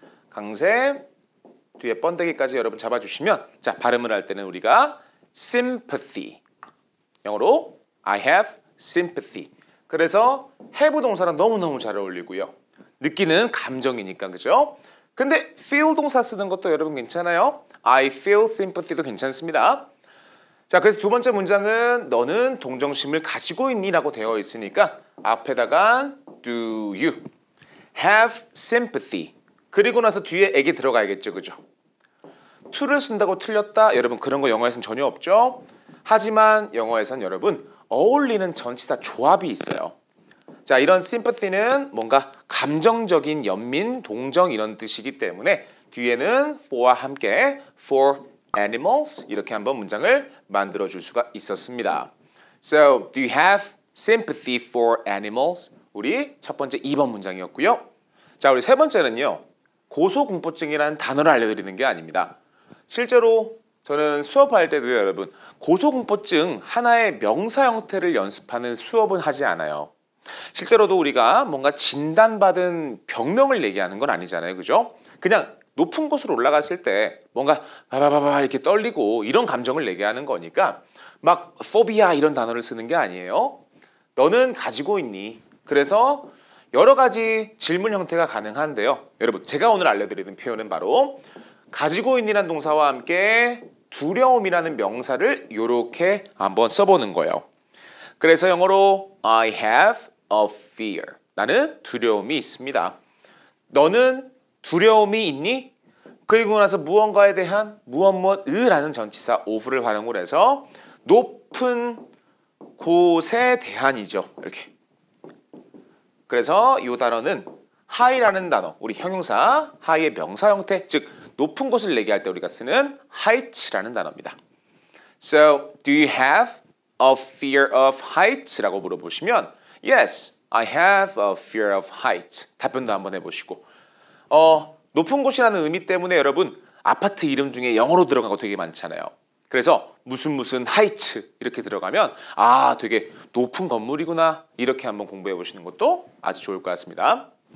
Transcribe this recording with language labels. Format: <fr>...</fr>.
<ko>강세 뒤에 번데기까지 여러분 잡아주시면 자, 발음을 할 때는 우리가 sympathy 영어로</ko> <en>I have sympathy</en> <ko>그래서 have 동사랑 너무너무 잘 어울리고요. 느끼는 감정이니까 그죠? 근데 feel 동사 쓰는 것도 여러분 괜찮아요.</ko> <en>I feel sympathy도</en> <ko>괜찮습니다. 자, 그래서 두 번째 문장은 너는 동정심을 가지고 있니? 라고 되어 있으니까 앞에다가</ko> <en>do you have sympathy</en> <ko>그리고 나서 뒤에 액이 들어가야겠죠. 그죠? to를 쓴다고 틀렸다? 여러분 그런 거 영어에서는 전혀 없죠. 하지만 영어에선 여러분 어울리는 전치사 조합이 있어요. 자, 이런 sympathy는 뭔가 감정적인 연민, 동정 이런 뜻이기 때문에 뒤에는 for와 함께</ko> <en>for animals</en> <ko>이렇게 한번 문장을 만들어 줄 수가 있었습니다.</ko> <en>So, do you have sympathy for animals?</en> <ko>우리 첫 번째 2번 문장이었고요. 자, 우리 세 번째는요. 고소공포증이라는 단어를 알려드리는 게 아닙니다. 실제로 저는 수업할 때도 여러분 고소공포증 하나의 명사 형태를 연습하는 수업은 하지 않아요. 실제로도 우리가 뭔가 진단받은 병명을 얘기하는 건 아니잖아요. 그죠? 그냥 높은 곳으로 올라갔을 때 뭔가 바바바바 이렇게 떨리고 이런 감정을 얘기하는 거니까 막 포비아 이런 단어를 쓰는 게 아니에요. 너는 가지고 있니? 그래서 여러 가지 질문 형태가 가능한데요. 여러분 제가 오늘 알려드리는 표현은 바로 가지고 있니라는 동사와 함께 두려움이라는 명사를 이렇게 한번 써보는 거예요. 그래서 영어로</ko> <en>I have a fear.</en> <ko>나는 두려움이 있습니다. 너는 두려움이 있니? 그리고 나서 무언가에 대한 무엇무엇을라는 전치사 of를 활용을 해서 높은 곳에 대한이죠. 이렇게. 그래서 이 단어는 high라는 단어, 우리 형용사 high의 명사 형태, 즉 높은 곳을 얘기할 때 우리가 쓰는 height라는 단어입니다.</ko> <en>So, do you have a fear of heights?</en> <ko>라고 물어보시면</ko> <en>Yes, I have a fear of heights.</en> <ko>답변도 한번 해보시고 높은 곳이라는 의미 때문에 여러분 아파트 이름 중에 영어로 들어간 거 되게 많잖아요. 그래서 무슨 하이츠 이렇게 들어가면 아 되게 높은 건물이구나 이렇게 한번 공부해 보시는 것도 아주 좋을 것 같습니다.</ko>